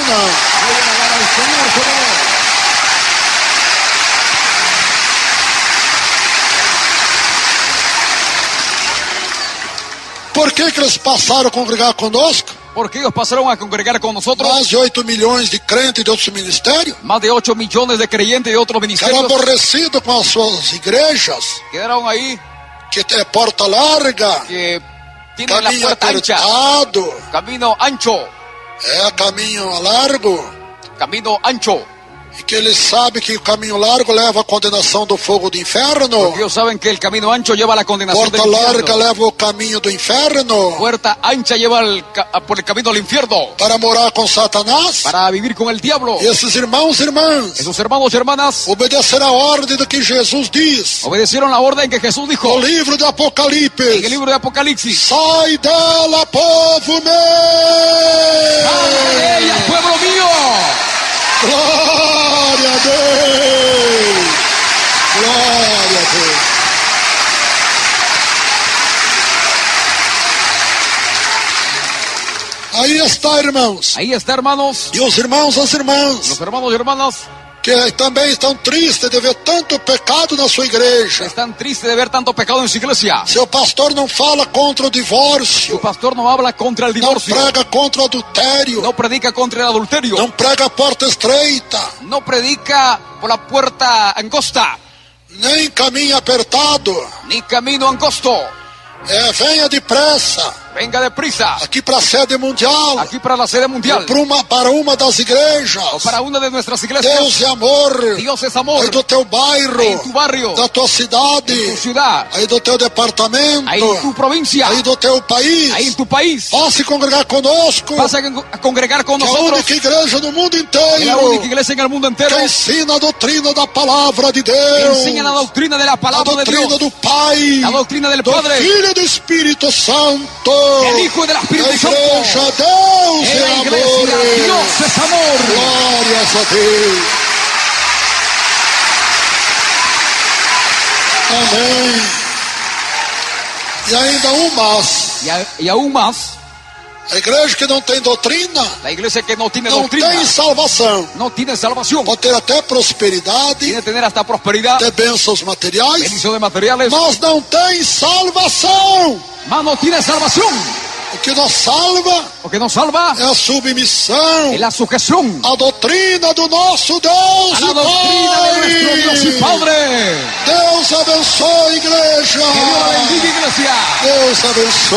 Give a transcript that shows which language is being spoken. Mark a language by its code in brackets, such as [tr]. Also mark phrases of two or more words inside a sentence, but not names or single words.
[es] Voy a alabar al Señor, Señor. [pt] Por que eles passaram a congregar conosco? [es] Porque ellos pasaron a congregar con nosotros. [pt] Mais de 8 milhões de crentes de outros ministérios. [es] Más de 8 millones de creyentes de otros [pt] Ficaram [es] ministerios [pt] aborrecidos com as suas igrejas, [es] quedaron ahí, [pt] que é porta larga, [es] que tienen la [pt] caminho [es] puerta ancha, [pt] apertado, [es] camino ancho, [pt] caminho largo, [es] camino ancho. [pt] e Porque eles sabem que o caminho largo leva à condenação do fogo do inferno. [es] Porque ellos saben que el camino ancho lleva a la condenación del [pt] Porta larga [es] infierno. [pt] leva ao caminho do inferno. [es] Puerta ancha lleva por el camino al infierno. [pt] Para morar com Satanás. [es] Para vivir con el diablo. [pt] E esses irmãos e irmãs [es] Esos hermanos y hermanas [pt] obedecer a ordem do que Jesus diz [es] obedecieron la orden que Jesús dijo [pt] no livro de [es] en el [pt] Apocalipse. [es] libro de Apocalipsis. [pt] Sai dela, povo meu! [es] ¡Sal de ella, pueblo mío! [pt] Glória a Deus! Glória a Deus! Aí está, irmãos. [es] Ahí está, hermanos. [pt] E os irmãos, as irmãs, [es] Los hermanos y hermanas [pt] que também estão tristes de ver tanto pecado na sua igreja. [es] están tristes de ver tanto pecado en su iglesia. [pt] Seu pastor não fala contra o [es] Su [pt] divórcio, [es] pastor no habla contra el [pt] não [es] divorcio. [pt] prega contra o adultério, [es] No predica contra el adulterio. [pt] não prega a porta estreita, [es] No predica por la puerta angosta, [pt] nem caminho apertado. [es] ni camino angosto. [pt] Venha depressa, [es] Venga deprisa, [pt] aqui para a sede mundial, [es] aquí para la sede mundial, [pt] para uma das igrejas. [es] o para una de nuestras iglesias. [pt] Deus é amor, [es] Dios es amor. [pt] aí do teu bairro, [es] Ahí en tu barrio, [pt] da tua cidade, [es] en tu ciudad, [pt] aí do teu departamento, [es] ahí en tu provincia, [pt] aí do teu país. [es] ahí en tu país. [pt] Vá se congregar conosco, [es] Vas a congregar con [pt] que é a [es] nosotros. [pt] única igreja no mundo [es] Es la única [pt] inteiro [es] iglesia en el mundo entero [pt] que ensina a doutrina da palavra de [es] que [pt] Deus, [es] enseña la doctrina de la [pt] a [es] palabra de [pt] doutrina [es] Dios, [pt] do Pai, [es] la doctrina del [pt] do [es] Padre, [pt] Filho e do Espírito Santo. [es] del Hijo y del [pt] A [es] Espíritu Santo. [pt] igreja, Deus [es] En [pt] é [es] la [pt] amor. [es] iglesia, Dios es amor. [pt] Glórias a Deus. Amém. E ainda mais, [es] Y aún más, [pt] a igreja que não tem doutrina [es] la iglesia que no tiene [pt] não [es] doctrina [pt] tem salvação. [es] no tiene salvación. [pt] Pode ter até prosperidade, [es] Tiene que tener hasta prosperidad, [pt] até bênçãos materiais, [es] bendición de materiales, [pt] mas não tem salvação. [es] mas no tiene salvación. [pt] O que nos salva [es] Lo que nos salva [pt] é a submissão [es] es la sujeción [pt] à doutrina do nosso Deus [es] a la [pt] e [es] doctrina de nuestro Dios y [pt] Pai. [es] Padre. [pt] Deus abençoe, igreja. [es] Que Dios la bendiga, iglesia. [pt] Deus abençoe.